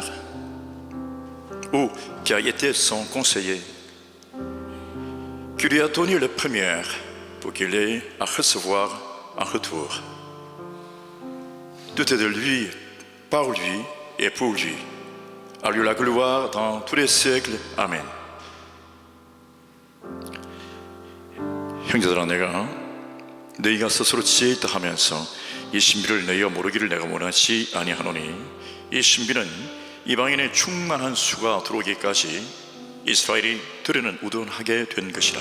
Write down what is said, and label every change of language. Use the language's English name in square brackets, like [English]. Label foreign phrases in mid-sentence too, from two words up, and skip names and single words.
[French] Ou qui a été son conseiller? Qui lui a donné le premier pour qu'il ait à recevoir en retour? Tout est de lui, par lui et pour lui. À lui la gloire dans tous les siècles. [Korean] 아멘. 형제들아, 내가 너희가 스스로 지혜 있다 하면서 이 신비를 너희가 모르기를 내가 원하지 아니하노니, 이 신비는 이방인의 충만한 수가 들어오기까지 이스라엘이 들에는 우둔하게 된 것이라.